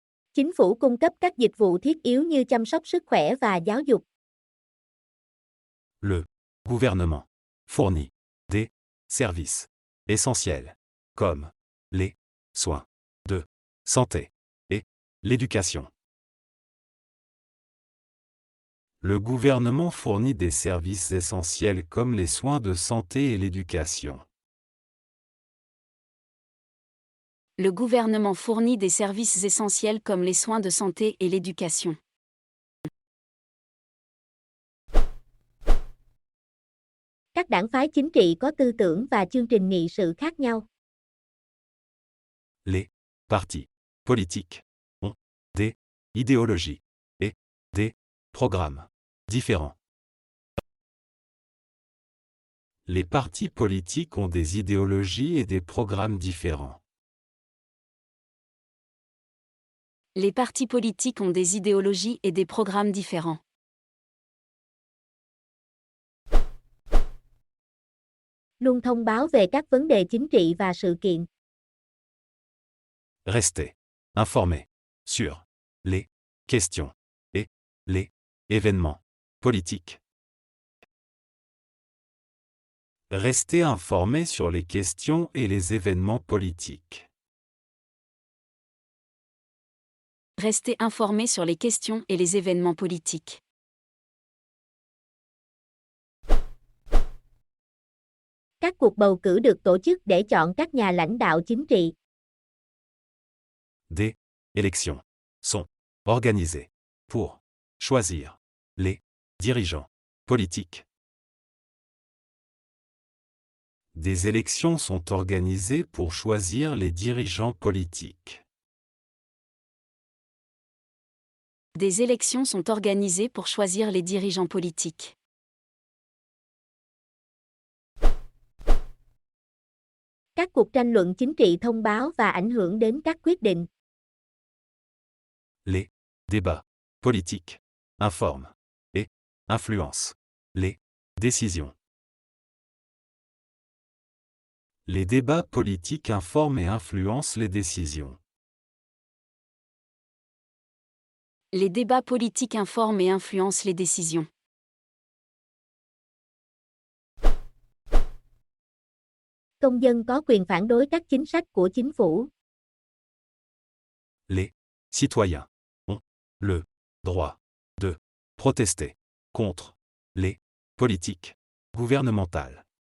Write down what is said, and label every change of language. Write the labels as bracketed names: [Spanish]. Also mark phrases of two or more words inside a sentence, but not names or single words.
[Vietnamese] Chính phủ cung cấp các dịch vụ thiết yếu như chăm sóc sức khỏe và giáo dục. [French] Le gouvernement fournit des services essentiels comme les soins de santé et l'éducation. Le gouvernement fournit des services essentiels comme les soins de santé et l'éducation. Le gouvernement fournit des services essentiels comme les soins de santé et l'éducation. [Vietnamese] Các đảng phái chính trị có tư tưởng và chương trình nghị sự khác nhau. [French] Les partis politiques ont des idéologies et des programmes différents. Les partis politiques ont des idéologies et des programmes différents. Les partis politiques ont des idéologies et des programmes différents. [Vietnamese] Luôn thông báo về các vấn đề chính trị và sự kiện. [French] Restez informés sur les questions et les événements politiques. Restez informés sur les questions et les événements politiques. Restez informés sur les questions et les événements politiques. [Vietnamese] Các cuộc bầu cử được tổ chức để chọn các nhà lãnh đạo chính trị. [French] Des élections sont organisées pour choisir les dirigeants politiques. Des élections sont organisées pour choisir les dirigeants politiques. Des élections sont organisées pour choisir les dirigeants politiques. [Vietnamese] Các cuộc tranh luận chính trị thông báo và ảnh hưởng đến các quyết định. [French] Les débats politiques informent et influencent les décisions. Les débats politiques informent et influencent les décisions. Les débats politiques informent et influencent les décisions. [Vietnamese] Công dân có quyền phản đối các chính sách của chính phủ. [French] Les citoyens ont le droit de protester contre les politiques gouvernementales.